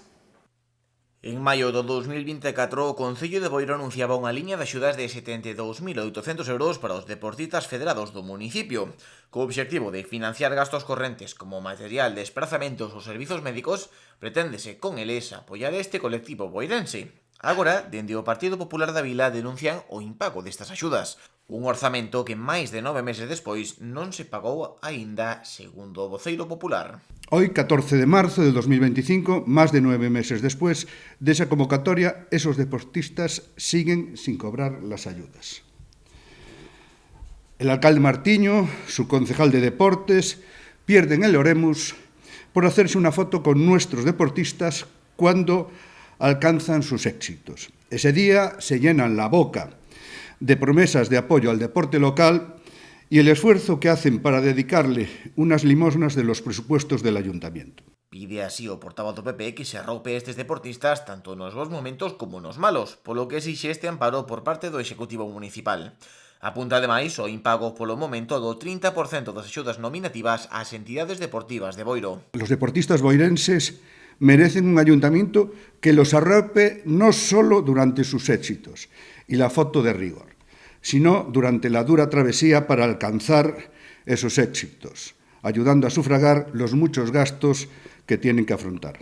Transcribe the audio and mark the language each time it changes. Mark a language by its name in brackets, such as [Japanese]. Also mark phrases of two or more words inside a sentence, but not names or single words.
[Galician] En maio do 2024, o Concello de Boiro anunciaba unha liña de axudas de 72.800 euros para os deportistas federados do municipio, co obxectivo de financiar gastos correntes como material, desplazamentos ou servizos médicos. Preténdese con eles apoiar este colectivo boirense. Agora, dende o Partido Popular da Vila denuncian o impago destas axudas, un orzamento que máis de 9 meses despois non se pagou aínda, segundo o voceiro popular. [Spanish] Hoy, 14 de marzo de 2025, más de 9 meses después de esa convocatoria, esos deportistas siguen sin cobrar las ayudas. El alcalde Martiño, su concejal de deportes, pierden el Oremus por hacerse una foto con nuestros deportistas cuando alcanzan sus éxitos. Ese día se llenan la boca de promesas de apoyo al deporte local y el esfuerzo que hacen para dedicarle unas limosnas de los presupuestos del ayuntamiento. [Galician] Pide así o portavoz do PP que se arroupe estes deportistas tanto nos bons momentos como nos malos, polo que exixe este amparo por parte do Executivo Municipal. Apunta ademais o impago polo momento do 30% das axudas nominativas ás entidades deportivas de Boiro. [Spanish] Los deportistas boirenses merecen un ayuntamiento que los arrope no solo durante sus éxitos y la foto de rigor, sino durante la dura travesía para alcanzar esos éxitos, ayudando a sufragar los muchos gastos que tienen que afrontar.